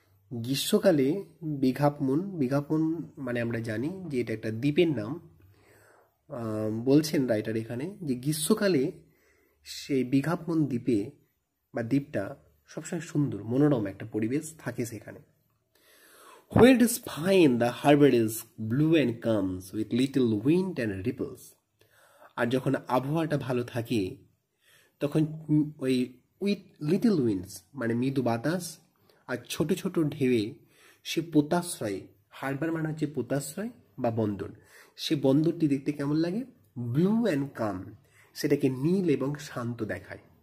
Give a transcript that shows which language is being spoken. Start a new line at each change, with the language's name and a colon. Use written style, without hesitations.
Bangla: গ্রীষ্মকালে big half moon মানে আমরা জানি যে এটা একটা দ্বীপের নাম। বলছেন রাইটার এখানে যে গ্রীষ্মকালে সেই বিগ হাফ মুন দ্বীপে বা দ্বীপটা সবসময় সুন্দর মনোরম একটা পরিবেশ থাকে সেখানে।
English: Where it is fine, the harbor is blue and comes with little wind and ripples.
Bangla: আর যখন আবহাওয়াটা ভালো থাকে তখন ওই
English: with little winds
Bangla: মানে মৃদু বাতাস আর ছোট ছোট ঢেউয়ে সে পোতাশ্রয়, হারবার মানে হচ্ছে পোতাশ্রয় বা বন্দর, সে বন্দরটি দেখতে কেমন লাগে?
English: blue and calm,
Bangla: সেটাকে নীল এবং শান্ত দেখায়।